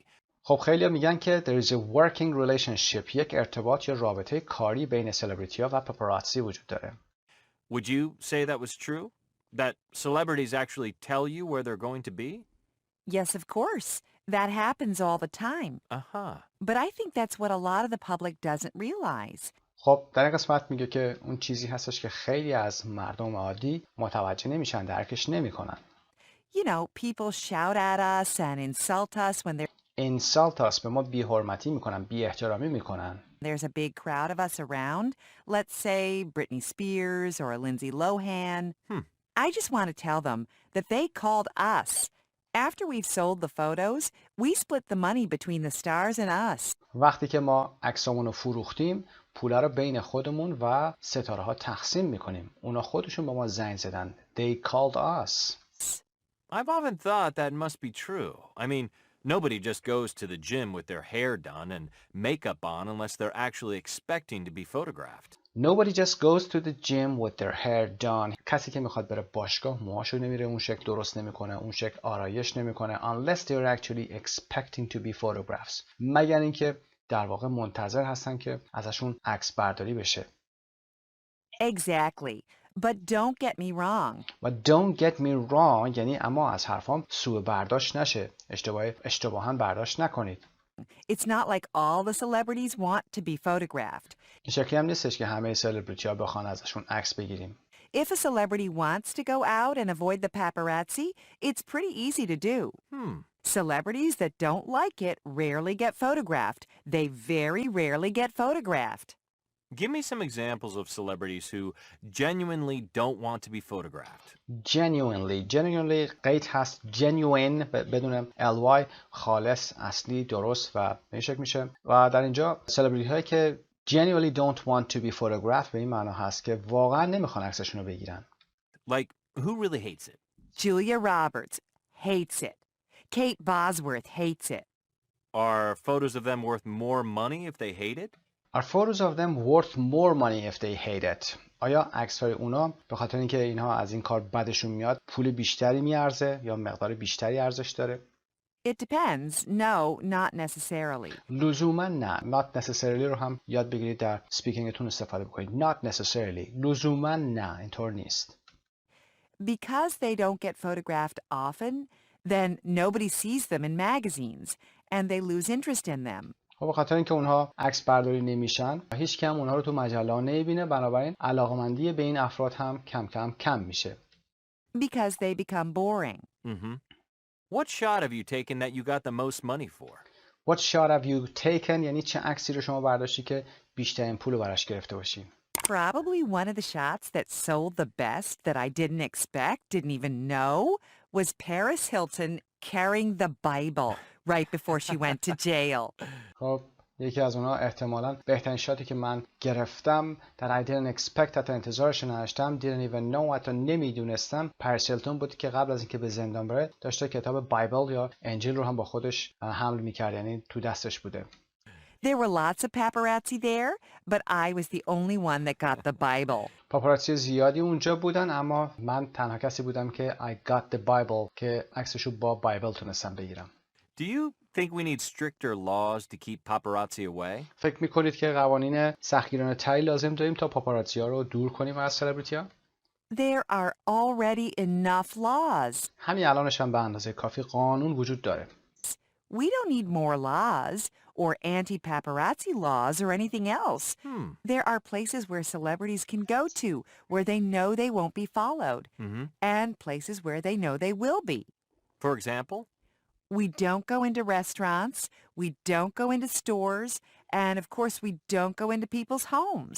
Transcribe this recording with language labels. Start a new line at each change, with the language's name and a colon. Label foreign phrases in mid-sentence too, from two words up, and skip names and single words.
Persian: خب خیلی میگن که
English: there is a working relationship،
Persian: یک ارتباط یا رابطه کاری بین سلبریتی ها و پاپاراتزی وجود داره.
English: Would you say that was true? That celebrities actually tell you where they're going to be? Yes, of course. That happens all the time. Aha. But I think that's what a lot of the public doesn't realize.
Persian: خب در این قسمت میگه که اون چیزی هستش که خیلی از مردم عادی متوجه نمیشن، درکش نمیکنن.
English: You know, people shout at us and insult us when insult us،
Persian: به ما بی‌حرمتی میکنن، بی احترامی میکنن.
English: there's a big crowd of us around. Let's say Britney Spears or Lindsay Lohan. I just want to tell them that they called us. After we've sold the photos, we split the money between the stars and us.
Persian: وقتی که ما عکسامون رو فروختیم، پولا رو بین خودمون و ستاره ها تقسیم میکنیم. اونا خودشون با ما زنگ زدن.
English: They called us. I've often thought that must be true. I mean, nobody just goes to the gym with their hair done and makeup on unless they're actually expecting to be photographed. Nobody just goes to the gym with their hair done.
Persian: کسی که میخواد بره باشگاه موهاشو نمیره اون شکل درست نمیکنه، اون شکل آرایش نمیکنه
English: unless they're actually expecting to be photographs.
Persian: مگر اینکه در واقع منتظر هستن که ازشون عکس برداری بشه.
English: Exactly. But don't get me wrong.
Persian: و
English: don't get me wrong
Persian: یعنی اما از حرفام سوء برداشت نشه. اشتباهاً برداشت نکنید.
English: It's not like all the celebrities want to be photographed.
Persian: این شکلی هم نیستش که همه سلبریتی ها بخوان ازشون عکس بگیریم.
English: If a celebrity wants to go out and avoid the paparazzi, it's pretty easy to do. Celebrities that don't like it rarely get photographed. They very rarely get photographed. Give me some examples of celebrities who genuinely don't want to be photographed.
Persian: Genuinely قید هست genuine بدون ly، خالص، اصلی، درست و به این شکل میشه. و در اینجا سلبریتی هایی که
English: genuinely don't want to be photographed
Persian: به این معنا هست که واقعا نمیخوان عکسشون رو بگیرن.
English: Like, who really hates it? Julia Roberts hates it. Kate Bosworth hates it. Are photos of them worth more money if they hate it? Are photos of them worth more money if they hate it?
Persian: آیا عکس‌های اونا به خاطر اینکه اینها از این کار بدشون میاد پول بیشتری میارزه یا مقدار بیشتری ارزش داره؟
English: It depends. No, not necessarily.
Persian: لزوما نه.
English: Not necessarily
Persian: رو هم یاد بگیرید در سپیکینگتون استفاده بکنید.
English: Not necessarily.
Persian: لزوما نه. اینطور نیست.
English: Because they don't get photographed often, then nobody sees them in magazines, and they lose interest in them.
Persian: خب به خاطر اینکه اونها عکس برداری نمیشن، هیچ کم اونها رو تو مجله نمیبینه، بنابراین علاقمندی به این افراد هم کم میشه.
English: Because they become boring. What shot have you taken that you got the most money for? What shot have you taken
Persian: یعنی چه عکسی رو شما برداشتی که بیشترین پول رو براش گرفته باشی؟
English: Probably one of the shots that sold the best that I didn't expect, didn't even know, was Paris Hilton carrying the Bible right before she went to jail.
Persian: خب یکی از اونها احتمالاً بهترین شاتی که من گرفتم در
English: I didn't expect
Persian: حتی انتظارش نداشتم
English: didn't even know
Persian: حتی نمیدونستم پاریس هیلتون بود که قبل از اینکه به زندان بره داشته کتاب بایبل یا انجیل رو هم با خودش حمل میکرد، یعنی تو دستش بوده.
English: There were lots of paparazzi there, but I was the only one that got the Bible.
Persian: پاپاراتزی زیادی اونجا بودن اما من تنها کسی بودم که
English: I got the Bible
Persian: که عکسشو با بایبل تونستم بگیرم.
English: Do you think we need stricter laws to keep paparazzi away?
Persian: فکر میکنید که قوانین سختگیرانه تری لازم داریم تا پاپاراتزی ها رو دور کنیم از سلبریتی ها؟
English: There are already enough laws.
Persian: همین الانش هم به اندازه کافی قانون وجود داره.
English: We don't need more laws or anti-paparazzi laws or anything else. There are places where celebrities can go to where they know they won't be followed and places where they know they will be. For example? We don't go into restaurants, we don't go into stores, and of course we don't go into people's homes.